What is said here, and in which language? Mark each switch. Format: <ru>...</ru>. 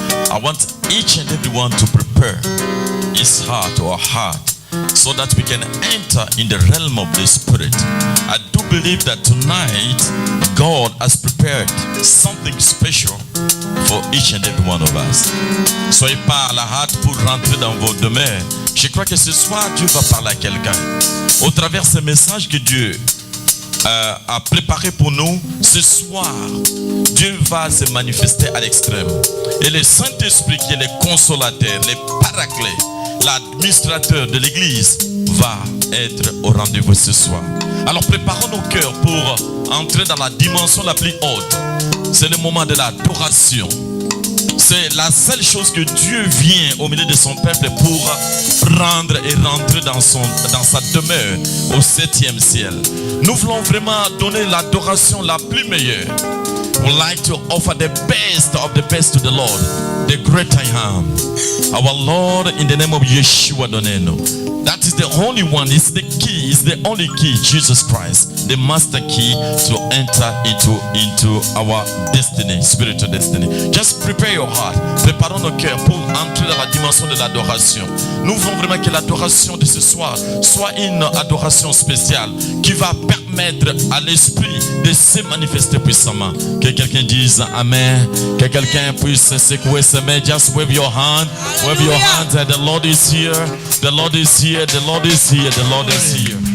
<en>I want each and everyone to prepare his heart or heart so that we can enter in the realm of the Spirit. I do believe that tonight God has prepared something special for each and every one of us.</en> <fr>Soyez pas à la hâte pour rentrer dans vos demeures. Je crois que ce soir Dieu va parler à quelqu'un. Au travers ce message que Dieu a préparé pour nous, ce soir, Dieu va se manifester à l'extrême. Et le Saint-Esprit qui est le consolateur, le paraclet, l'administrateur de l'Église va être au rendez-vous ce soir. Alors préparons nos cœurs pour entrer dans la dimension la plus haute. C'est le moment de l'adoration. C'est la seule chose que Dieu vient au milieu de son peuple pour prendre et rentrer dans sa demeure au 7e ciel. Nous voulons vraiment donner l'adoration la plus meilleure.</fr> <en>We would like to offer the best of the best to the Lord, the great I am, our Lord, in the name of Yeshua Doneno. That is the only one, it's the key, it's the only key, Jesus Christ, the master key to enter into our destiny, spiritual destiny. Just prepare your heart,</en> <fr>préparons nos cœurs pour entrer dans la dimension de l'adoration. Nous voulons vraiment que l'adoration de ce soir soit une adoration spéciale qui va permettre à l'esprit de se manifester puissamment. Que quelqu'un dise Amen, que quelqu'un puisse secouer ses mains.</fr> <en>Just wave your hand, wave your hands, and the Lord is here, the Lord is here, the Lord is here, the Lord is here.</en>